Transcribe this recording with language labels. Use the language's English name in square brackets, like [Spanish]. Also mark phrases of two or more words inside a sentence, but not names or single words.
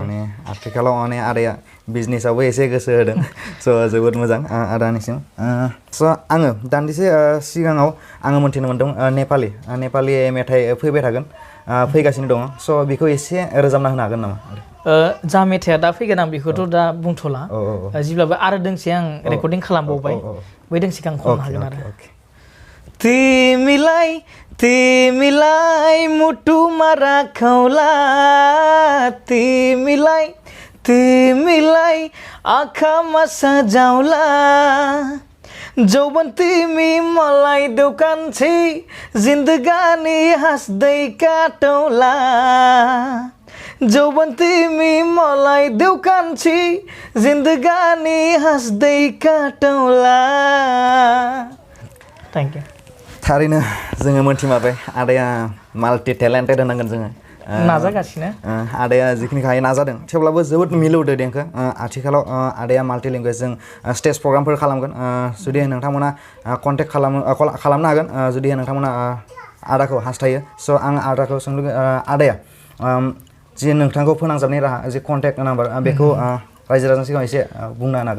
[Bodo] माने आथिखालाव माने आदाया बिजनेसावबो एसे गोसो होदों स' जोबोद मोजां आदानिसिम स' आङो दान्दिसे सिगाङाव आङो मोन्थिनो मोन्दों नेपालि मेथाइ फैबाय थागोन फैगासिनो दङ स' बेखौ एसे रोजाबना होनो हागोन नामा जा मेथाइया दा फैगोन आं बेखौथ' दा बुंथ'ला जेब्लाबो आरो दोंसे आं रेकर्डिं खालामबावबाय बै दोंसेखौ आं खननो हागोन आरो [Nepali] तिमीलाई मुटुमा राखौला तिमीलाई आँखामा सजाउला जौवन तिमी मलाई दोकान्छे जिन्दगानी हाँस्दै काटौला जौवन तिमी मलाई दोकान्छे जिन्दगानी हाँस्दै काटौला [English] thank you [Bodo] थारैनो जोङो मोन्थिमारबाय आदाया [English] multi talented [Bodo] होनांगोन जोङो नाजागासिनो आदाया जिखिनि हायो नाजादों थेवब्लाबो जोबोद मिलौदो देंखो आथिखालाव आदाया [English] multi language stage program [Bodo] खालामगोन जुदि नोंथांमोना कन्टेक्ट खालामनो हागोन जुदि नोंथांमोना आदाखौ हास्थायो स' आं आदाखौ सोंनो आदाया जि नोंथांखौ फोनांजाबनाय राहा जि [English] contact number [Bodo] बेखौ रायजो राजानि सिगाङाव एसे बुंनो हागोन